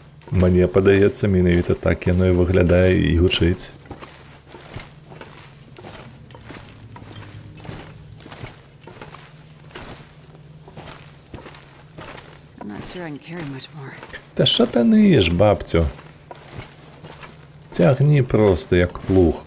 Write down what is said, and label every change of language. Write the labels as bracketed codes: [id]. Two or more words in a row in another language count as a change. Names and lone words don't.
[be] Мне падаецца, менавіта так яно і выглядае і гучыць. [en] I'm not sure I can carry much more. [uk] Та що ти ниєш, бабцю? Тягні просто, як плуг.